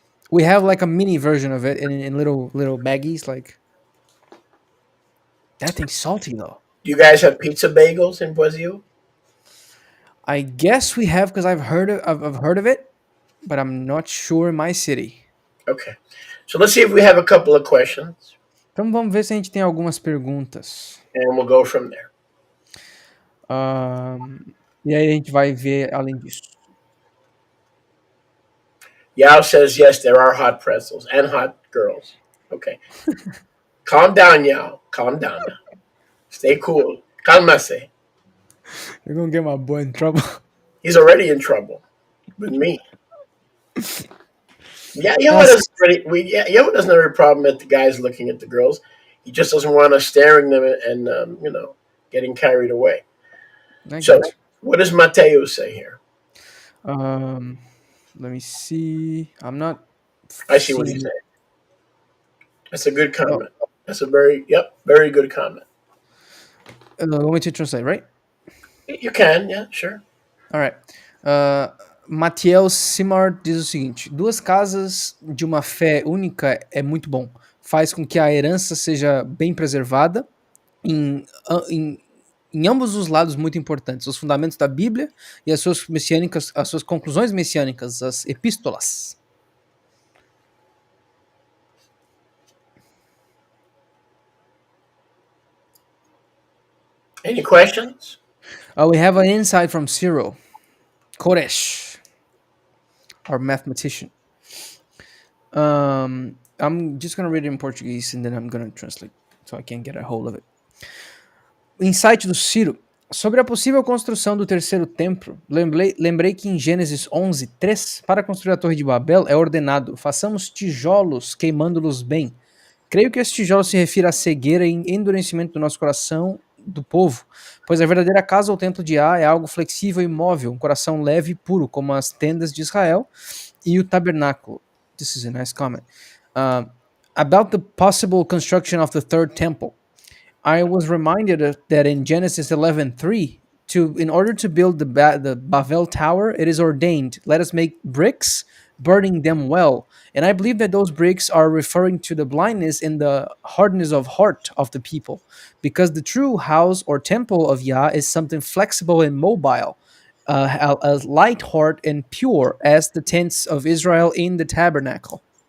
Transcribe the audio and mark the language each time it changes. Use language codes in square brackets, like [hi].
[en] We have like a mini version of it in little baggies. Like that thing's salty though. Do you guys have pizza bagels in Brazil? I guess we have because I've heard of it, but I'm not sure in my city. Okay. So let's see if we have a couple of questions, [pt] Então vamos ver se a gente tem algumas perguntas. [en] and we'll go from there. [pt] E aí a gente vai ver além disso. [en] Yao says yes, there are hot pretzels and hot girls. Okay. Calm down, Yao. Calm down. Stay cool. Calmase. You're gonna get my boy in trouble. He's already in trouble with me. Yeah, Yao doesn't have a problem at the guys looking at the girls. He just doesn't want us staring them and getting carried away. So, what does Mateo say here? Let me see. I'm not. I see what he's saying. That's a good comment. That's a very good comment. Want me to translate, right? You can, yeah, sure. Alright. [pt] Matiel Simard diz o seguinte: duas casas de uma fé única é muito bom. Faz com que a herança seja bem preservada em ambos os lados muito importantes, os fundamentos da Bíblia e as suas conclusões messiânicas, as epístolas. [en] Any questions? We have an insight from Cyril Koresh, our mathematician. I'm just going to read it in Portuguese and then I'm going to translate so I can get a hold of it. [pt] O insight do Ciro. Sobre a possível construção do terceiro templo, lembrei que em Gênesis 11:3, para construir a Torre de Babel é ordenado: façamos tijolos queimando-los bem. Creio que esse tijolo se refere à cegueira e endurecimento do nosso coração do povo, pois a verdadeira casa ou templo de Á é algo flexível e móvel, um coração leve e puro, como as tendas de Israel e o tabernáculo. [en] This is a nice comment. About the possible construction of the third temple, I was reminded that in Genesis 11:3, in order to build the Bavel Tower, it is ordained, let us make bricks, burning them well. And I believe that those bricks are referring to the blindness and the hardness of heart of the people, because the true house or temple of Yah is something flexible and mobile, a light heart and pure as the tents of Israel in the tabernacle.